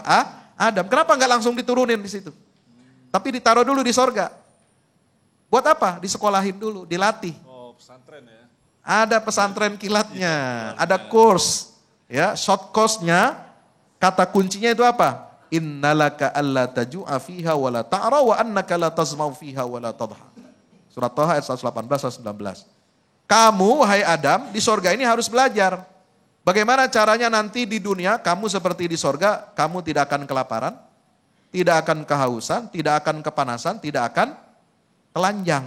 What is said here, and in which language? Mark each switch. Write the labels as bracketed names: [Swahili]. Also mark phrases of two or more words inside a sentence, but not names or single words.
[Indonesian] Adam. Kenapa nggak langsung diturunin di situ? Tapi ditaruh dulu di sorga. Buat apa? Disekolahin dulu, dilatih. Oh, pesantren ya. Ada pesantren kilatnya, ada course, ya, [English] short course- [Indonesian] nya. Kata kuncinya itu apa? [Arabic] إن لك ألا تجوع فيها ولا تعرى وأنك لا تظمأ فيها ولا تضحى. [Indonesian] Surat Thaha ayat 118 19. Kamu wahai Adam di sorga ini harus belajar. Bagaimana caranya nanti di dunia kamu seperti di sorga, kamu tidak akan kelaparan, tidak akan kehausan, tidak akan kepanasan, tidak akan telanjang.